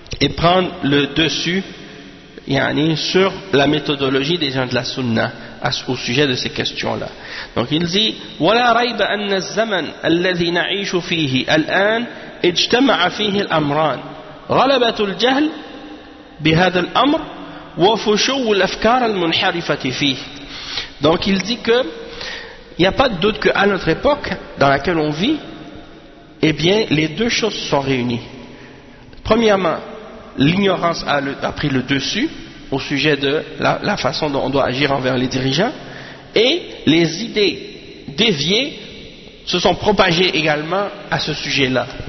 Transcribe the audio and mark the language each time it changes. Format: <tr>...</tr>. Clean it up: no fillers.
<fr>prendre le dessus yani, sur la méthodologie des gens de la sunna au sujet de ces questions-là. Donc il dit</fr> <ar>وَلَا رَيْبَ أَنَّ الزَّمَنَ الَّذِي نَعِيشُ فِيهِ الْآنَ اجْتَمَعَ فِيهِ الْأَمْرَانِ غلبة الجهل بهذا الأمر وفشو الأفكار المنحرفة فيه.</ar> <fr>Donc il dit que il n'y a pas de doute qu'à notre époque dans laquelle on vit, eh bien les deux choses sont réunies. Premièrement, l'ignorance a pris le dessus au sujet de la façon dont on doit agir envers les dirigeants, et les idées déviées se sont propagées également à ce sujet-là.</fr>